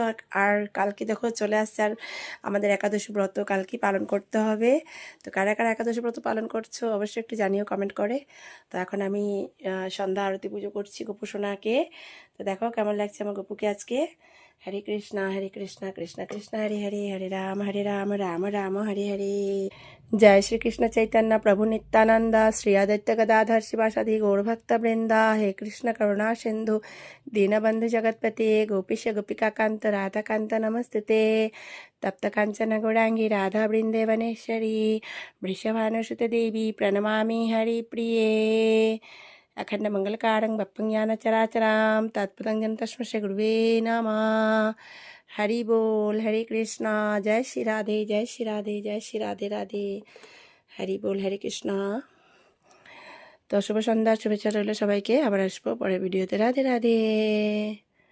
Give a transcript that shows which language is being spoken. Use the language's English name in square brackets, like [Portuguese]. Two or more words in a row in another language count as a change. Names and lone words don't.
[Bangla] আর কালকে দেখো চলে আসছে আর আমাদের একাদশী ব্রত কালকে পালন করতে হবে। তো কারা কারা একাদশী ব্রত পালন করছো অবশ্যই একটু জানিও কমেন্ট করে। তো এখন আমি সন্ধ্যা আরতি পুজো করছি গপু সোনাকে। তো দেখো কেমন লাগছে আমার গপুকে আজকে। [Sanskrit] হরে কৃষ্ণা কৃষ্ণ কৃষ্ণ হরে হরে, হরে রাম রাম রাম হরে হরে। जय श्री कृष्ण चैतन्य प्रभु नित्यानंद श्री आदित्य गदाधर शिवासादि गौरभक्त वृंदा। हे कृष्ण करुणा सिंधु दीनबंधु जगतपते गोपीश गोपिका कांत राधा कांत नमस्ते। तप्त कांचन गौरांगी राधा वृंदेवनेश्वरी वृषभानुसुत देवी प्रणमामि हरिप्रिये। अखंड मंगलकारं बप्पं ज्ञानचराचरां तत्पदं तस्मै श्री गुरुवे नमः। [Bangla] হরি বোল, হরে কৃষ্ণা, জয় শ্রী রাধে, জয় শ্রী রাধে, জয় শ্রী রাধে রাধে। হরি বোল, হরে কৃষ্ণা। তো শুভ সন্ধ্যা, শুভেচ্ছা রইল সবাইকে। আবার আসবো পরের ভিডিওতে। রাধে রাধে।